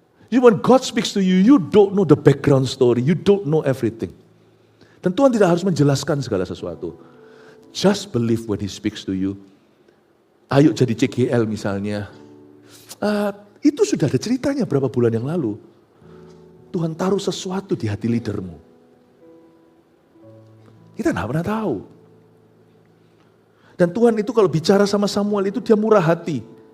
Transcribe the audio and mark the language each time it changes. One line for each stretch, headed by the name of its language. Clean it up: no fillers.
English: When God speaks to you, you don't know the background story, you don't know everything.
Indonesian: Dan Tuhan tidak harus menjelaskan segala sesuatu.
English: Just believe when He speaks to you.
Indonesian: Ayo jadi CGL misalnya. Itu sudah ada ceritanya berapa bulan yang lalu. Tuhan taruh sesuatu di hati leadermu. Kita nggak pernah tahu. Dan Tuhan itu kalau bicara sama Samuel itu dia murah hati.